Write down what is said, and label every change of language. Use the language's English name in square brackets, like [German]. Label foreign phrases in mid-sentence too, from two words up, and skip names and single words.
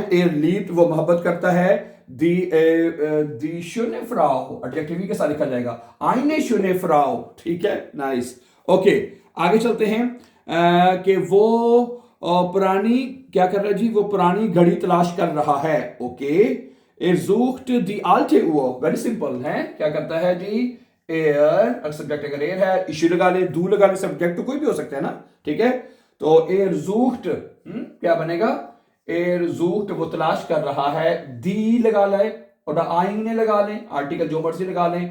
[German] Er liebt, [Hindi] वो मोहब्बत करता है। [German] die schöne Frau, [Hindi] एडजेक्टिव के साथ लिखा जाएगा, [German] eine schöne Frau, [Hindi] ठीक है, नाइस। ओके, आगे चलते हैं कि वो पुरानी क्या कर रहा है जी, वो पुरानी घड़ी तलाश कर रहा है। ओके, [German] er sucht die alte Uhr, [English] very simple [Hindi] है। क्या करता है जी, एयर, सब्जेक्ट अगर एयर है, इशू लगा ले, दू लगा ले, सब्जेक्ट तो कोई भी हो सकता है ना, ठीक है। तो [German] er sucht, [Hindi] क्या बनेगा, [German] er sucht, [Hindi] वो तलाश कर रहा है। दी लगा ले और आईने लगा लें, आर्टिकल जो मर्जी लगा लें।